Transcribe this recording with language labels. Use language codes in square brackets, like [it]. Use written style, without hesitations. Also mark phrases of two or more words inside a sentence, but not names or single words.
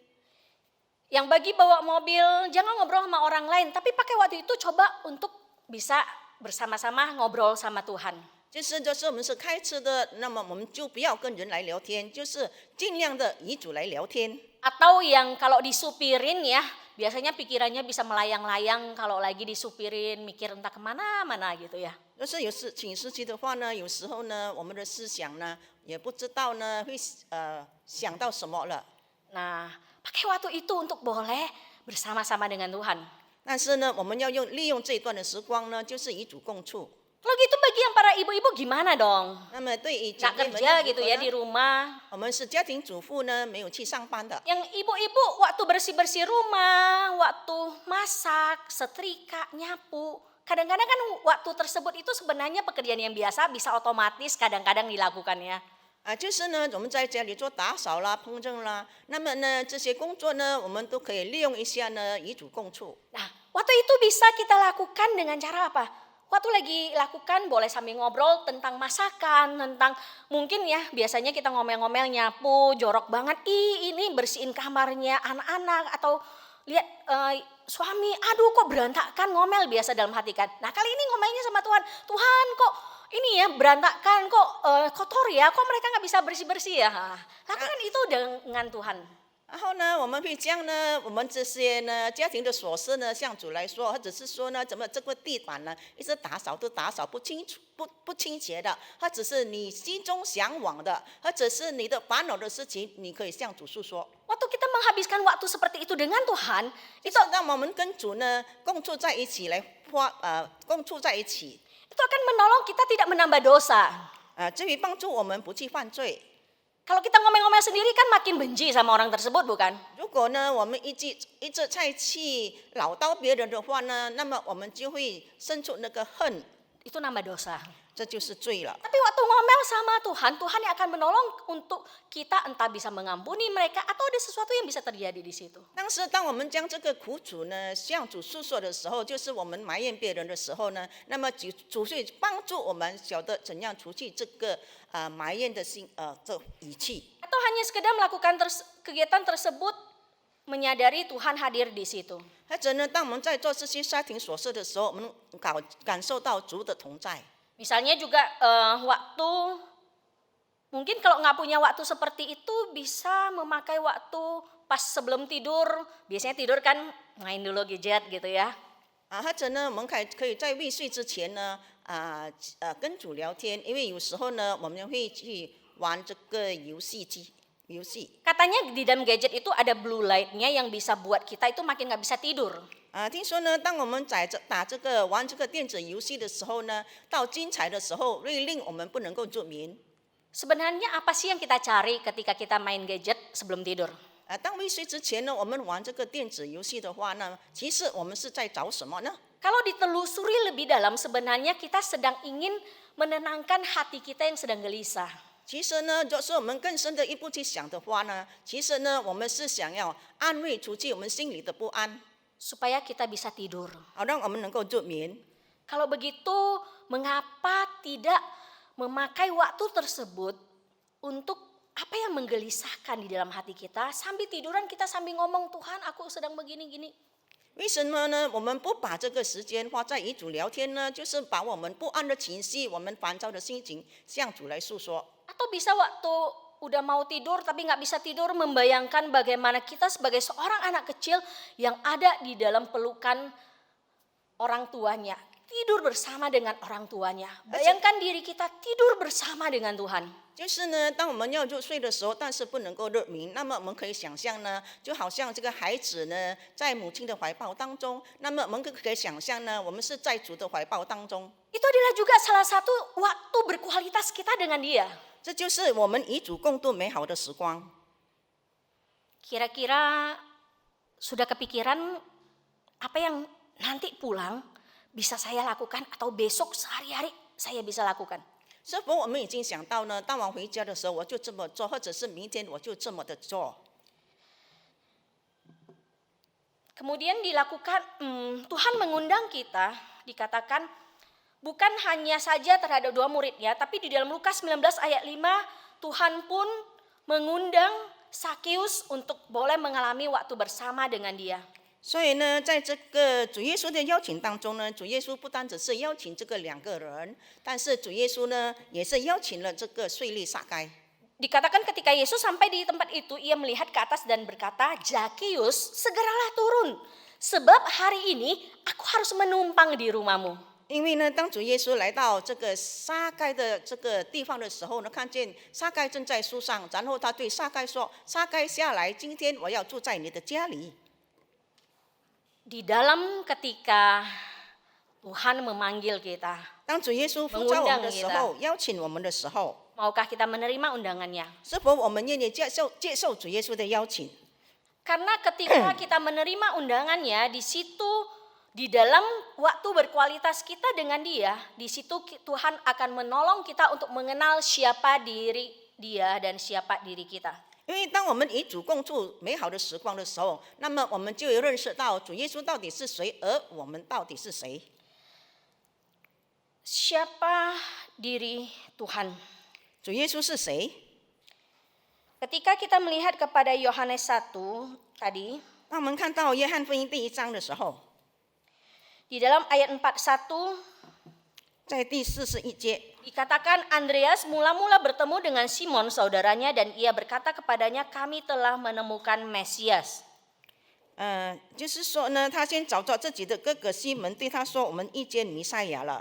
[id] Yang bagi bawa mobil, jangan ngobrol sama orang lain, tapi pakai waktu itu coba untuk bisa bersama-sama ngobrol sama Tuhan. [zh] 就是我们是开车的，那么我们就不要跟人来聊天，就是尽量的与主来聊天。 [id] Atau yang kalau disupirin ya, biasanya pikirannya bisa melayang-layang kalau lagi disupirin, mikir entah kemana-mana gitu ya. [zh] 要是有请司机的话呢，有时候呢，我们的思想呢，也不知道呢会想到什么了。 [id] Nah, pakai waktu itu untuk boleh bersama-sama dengan Tuhan. [zh] 但是呢，我们要利用这一段的时光呢，就是与主共处。 [id] Kalau gitu bagi yang para ibu-ibu gimana dong? [zh] 那么对于姐 [id] Nggak [zh] 妹们 [id] kerja [zh] 如 [id] gitu [zh] 何 [id] ya [zh] 呢 [id] di rumah. [zh] 我们是家庭主妇呢，没有去上班的。 [id] Yang ibu-ibu waktu bersih-bersih rumah, waktu masak, setrika, nyapu. Kadang-kadang kan waktu tersebut itu sebenarnya pekerjaan yang biasa bisa otomatis kadang-kadang dilakukan ya. [zh] 就是呢，我们在家里做打扫啦、烹饪啦，那么呢，这些工作呢，我们都可以利用一下呢，与主共处。 [id] Nah, waktu itu bisa kita lakukan dengan cara apa? Waktu lagi lakukan boleh sambil ngobrol tentang masakan, tentang mungkin ya biasanya kita ngomel-ngomel nyapu, jorok banget. Ini bersihin kamarnya anak-anak atau lihat suami, aduh kok berantakan, ngomel biasa dalam hati kan. Nah kali ini ngomelnya sama Tuhan, Tuhan kok ini ya berantakan, kok kotor ya, kok mereka nggak bisa bersih-bersih ya. Nah, lakukan itu dengan Tuhan. [zh] 然后呢，我们会将呢，我们这些呢家庭的琐事呢，向主来说，或者是说呢，怎么这个地板呢，一直打扫都打扫不清楚、不清洁的，或者是你心中向往的，或者是你的烦恼的事情，你可以向主诉说。 [id] Waktu kita menghabiskan waktu seperti itu dengan Tuhan, [zh] itu 让我们跟主呢共处在一起来共处在一起， [id] itu akan menolong kita tidak menambah dosa. [zh] 至于帮助我们不去犯罪。 [id] Kalau kita ngomel-ngomel sendiri kan makin benci sama orang tersebut bukan? [zh] 如果呢，我们一直在去唠叨别人的话呢，那么我们就会生出那个恨， [id] Itu nambah dosa. [zh] 这就是罪了。 [id] Tapi waktu ngomel sama Tuhan, Tuhan yang akan menolong untuk kita entah bisa mengampuni mereka atau ada sesuatu yang bisa terjadi di situ. [zh] 但是当我们将这个苦楚呢向主诉说的时候，就是我们埋怨别人的时候呢，那么主会帮助我们晓得怎样除去这个埋怨的心这语气。 [id] Atau hanya sekedar melakukan kegiatan tersebut menyadari Tuhan hadir di situ. [zh] 或者呢，当我们在做这些家庭琐事的时候，我们感受到主的同在。 [id] Misalnya juga waktu mungkin kalau nggak punya waktu seperti itu bisa memakai waktu pas sebelum tidur. Biasanya tidur kan main dulu gadget gitu ya. [zh] 或者呢，我们可以在未睡之前呢，跟主聊天，因为有时候呢，我们会去玩这个游戏。 [id] Katanya di dalam gadget itu ada [en] blue light- [id] nya yang bisa buat kita itu makin nggak bisa tidur. [zh] 听说呢，当我们玩这个电子游戏的时候呢，到精彩的时候会令我们不能够入眠。 [id] Sebenarnya apa sih yang kita cari ketika kita main gadget sebelum tidur? [zh] 当未睡之前呢，我们玩这个电子游戏的话呢，其实我们是在找什么呢？ [id] Kalau ditelusuri lebih dalam, sebenarnya kita sedang ingin menenangkan hati kita yang sedang gelisah. [zh] 其实呢，就是我们更深的一步去想的话呢，其实呢，我们是想要安慰除去我们心里的不安， [id] Supaya kita bisa tidur. [zh] 好让我们能够入眠。 [id] Kalau begitu, mengapa tidak memakai waktu tersebut untuk apa yang menggelisahkan di dalam hati kita? Sambil tiduran kita sambil ngomong, Tuhan aku sedang begini-gini. [zh] 为什么呢？我们不把这个时间花在与主聊天呢？就是把我们不安的情绪、我们烦躁的心情向主来诉说。 [id] Atau bisa waktu udah mau tidur tapi nggak bisa tidur membayangkan bagaimana kita sebagai seorang anak kecil yang ada di dalam pelukan orang tuanya. Tidur bersama dengan orang tuanya. Bayangkan diri kita tidur bersama dengan Tuhan. [zh] 就是呢，当我们要入睡的时候，但是不能够入眠，那么我们可以想象呢，就好像这个孩子呢，在母亲的怀抱当中，那么我们可以想象呢，我们是在主的怀抱当中。 [id] Itu adalah juga salah satu waktu berkualitas kita dengan dia. [zh] 这就是我们与主共度美好的时光。 [id] Kira-kira sudah kepikiran apa yang nanti pulang bisa saya lakukan atau besok sehari-hari saya bisa lakukan? [zh] 是否我们已经想到呢？当晚回家的时候，我就这么做，或者是明天我就这么的做。 [id] Kemudian dilakukan, Tuhan mengundang kita, dikatakan bukan hanya saja terhadap 2 muridnya, tapi di dalam Lukas 19 ayat 5, Tuhan pun mengundang Sakeus untuk boleh mengalami waktu bersama dengan dia. [zh] 所以呢，在这个主耶稣的邀请当中呢，主耶稣不单只是邀请这个2个人，但是主耶稣呢，也是邀请了这个税吏撒该。 [id] Dikatakan ketika Yesus sampai di tempat itu, ia melihat ke atas dan berkata, Zakeus, segeralah turun, sebab hari ini aku harus menumpang di rumahmu. [zh] 因为呢，当主耶稣来到这个撒该的这个地方的时候呢，看见撒该正在树上，然后他对撒该说：“撒该下来，今天我要住在你的家里。” [id] Di dalam ketika Tuhan memanggil kita, [zh] 当主耶稣呼召我们的时候，邀请我们的时候， [id] maukah kita menerima undangannya? [zh] 是否我们愿意接受主耶稣的邀请？ [id] Karena ketika kita menerima undangannya, di situ di dalam waktu berkualitas kita dengan dia, di situ Tuhan akan menolong kita untuk mengenal siapa diri dia dan siapa diri kita. [zh] 因为当我们与主共处美好的时光的时候，那么我们就会认识到主耶稣到底是谁，而我们到底是谁。 [id] Siapa diri Tuhan? [zh] 主耶稣是谁？ [id] Ketika kita melihat kepada Yohanes 1 tadi, [zh] 当我们看到约翰福音第1章的时候， [id] di dalam ayat 41, [zh] 在第41节。 [id] dikatakan Andreas mula-mula bertemu dengan Simon saudaranya dan ia berkata kepadanya, kami telah menemukan Mesias. [zh] 就是说呢，他先找着自己的哥哥西门，对他说：“我们遇见弥赛亚了。”